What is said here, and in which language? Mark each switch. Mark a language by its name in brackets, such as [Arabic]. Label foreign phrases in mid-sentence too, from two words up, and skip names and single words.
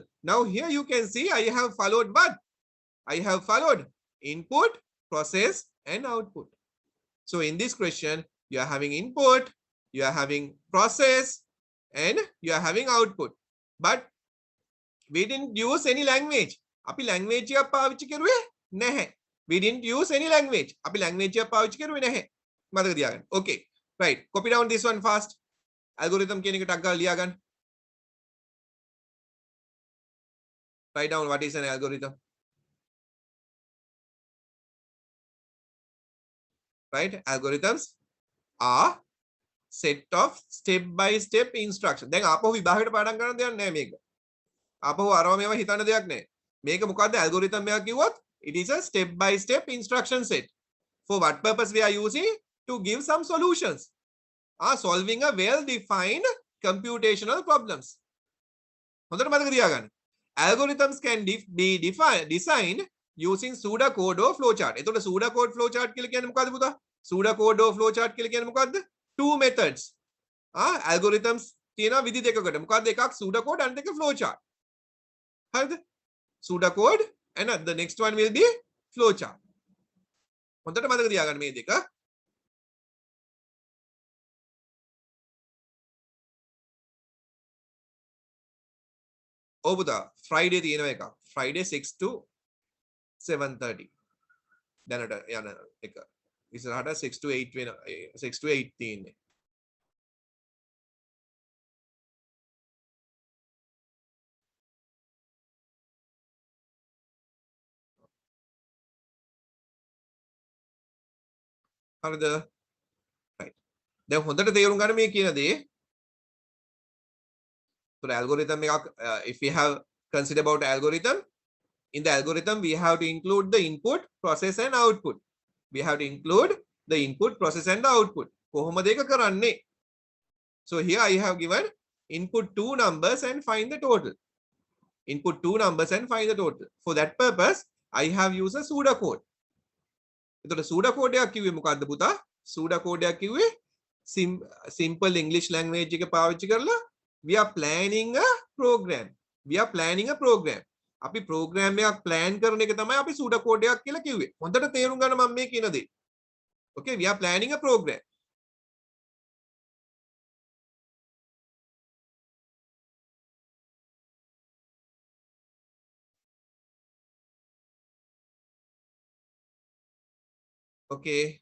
[English] Now here you can see I have followed what? I have followed input, process and output. So in this question, you are having input, you are having process and you are having output. But we didn't use any language. [Sinhala] අපි language එක පාවිච්චි කරුවේ නැහැ. [English] We didn't use any language. [Sinhala] අපි language එක පාවිච්චි කරුවේ නැහැ. මතක තියාගන්න. [English] Okay. Right. Copy down this one fast. [Sinhala] Algorithm කියන එක ටක් ගාලා ලියා ගන්න. [English] Write down what is an algorithm. Right? Algorithms are set of step by step instructions. [Sinhala] දැන් ආපහු විභාගයට පාඩම් කරන්න දෙයක් නැහැ මේක. ආපහු අරව මේවා හිතන්න දෙයක් නැහැ. මේක මොකද්ද algorithm එකක් කිව්වොත් [English] it is a step by step instruction set. For what purpose we are using? To give some solutions. Solving a well defined computational problems. [Sinhala] හොඳට මතක තියාගන්න. [English] Algorithms can be designed using pseudocode or flowchart. [Sinhala] එතකොට [English] pseudocode flowchart [Sinhala] කියලා කියන්නේ මොකද්ද පුතා? [English] Pseudocode or flowchart [Sinhala] කියලා කියන්නේ මොකද්ද? [English] Two methods. [Sinhala] Algorithms තියෙනවා විදි දෙකකට. මොකද්ද එකක් pseudocode අනිත් එක flowchart. හරිද? [English] Pseudocode and the next one will be flowchart. [Sinhala] හොඳට මතක තියාගන්න මේ දෙක. ඔව් පුතා Friday තියෙනවා එකක්. Friday 6 to 7:30 දැනට යන එක. ඉස්සරහට 6 to 8 වෙන 6 to 8 තියෙන්නේ. හරිද? right. දැන් හොඳට තේරුම් ගන්න මේ කියන දේ. [English] So algorithm if we have consider about algorithm, in the algorithm we have to include the input, process and output. We have to include the input, process and the output. [Sinhala] කොහොමද ඒක කරන්නේ? [English] So here I have given input two numbers and find the total. Input two numbers and find the total. For that purpose I have used a pseudocode. [Sinhala] එතකොට pseudocode එකක් කිව්වේ මොකද්ද පුතා? pseudocode එකක් කිව්වේ [English] simple English language [Sinhala] එක පාවිච්චි කරලා [English] we are planning a program. We are planning a program. [Sinhala] අපි program එකක් plan කරන එක තමයි අපි pseudocode එකක් කියලා කිව්වේ. හොඳට තේරුම් ගන්න මම මේ කියන දේ. [English] Okay, we are planning a program. Okay.